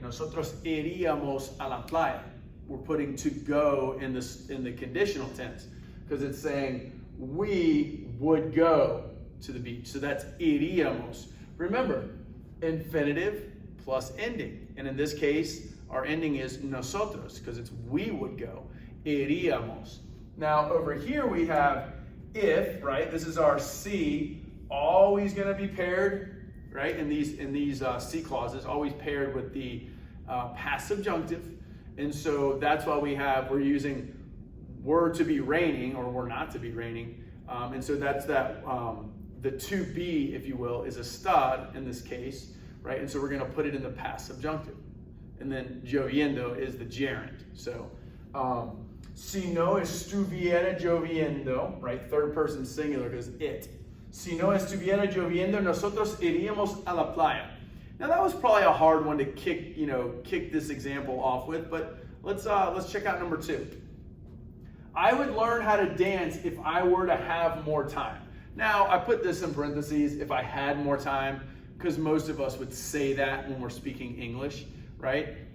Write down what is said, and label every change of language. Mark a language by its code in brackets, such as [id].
[es] Nosotros iríamos a la playa. [en] We're putting to go in the conditional tense because it's saying we would go to the beach. So that's iríamos. Remember, infinitive plus ending. And in this case, our ending is nosotros because it's we would go. Iríamos. Now over here we have if, right? This is our si, always going to be paired, right? In these si clauses, always paired with the past subjunctive. And so that's why we're using were to be raining or were not to be raining. And so that's that, the to be, if you will, is a stud in this case, right? And so we're going to put it in the past subjunctive. And then lloviendo is the gerund. [es] So, si no estuviera lloviendo, right? [en] Third person singular because it. [es] Si no estuviera lloviendo, nosotros iríamos a la playa. [en] Now that was probably a hard one to kick this example off with, but let's check out number two. I would learn how to dance if I were to have more time. Now I put this in parentheses, if I had more time, because most of us would say that when we're speaking English, right?